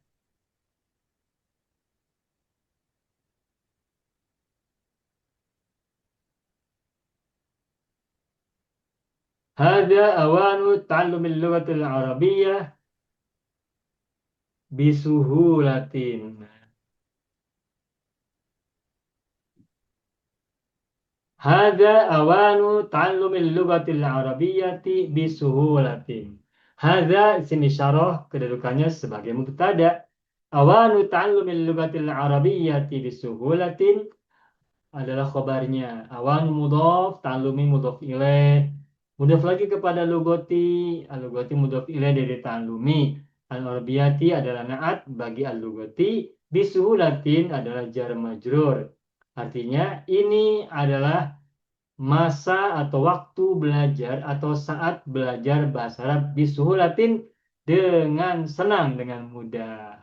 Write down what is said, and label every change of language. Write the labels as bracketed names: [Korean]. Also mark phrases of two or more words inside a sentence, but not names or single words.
[Arabic] هذا أوان تعلم اللغة العربية بسهولة. هذا أوان تعلم اللغة العربية بسهولةٍ. [Indonesian] Hadza sini syarah kedudukannya sebagai mubtada. [Arabic] أوان تعلم اللغة العربية بسهولةٍ [Indonesian] adalah khabarnya. [Arabic] أوان مضاف، تعلم مضاف إليه. مضاف [Indonesian] lagi kepada [Arabic] lugoti. اللغة مضاف إليه dari ta'allumi. Al-arabiyati adalah na'at bagi al-lugoti. [Indonesian] Bisuhulatin adalah [Arabic] جار مجرور. [Indonesian] Artinya ini adalah masa atau waktu belajar atau saat belajar bahasa Arab bisuhulatin dengan senang, dengan mudah.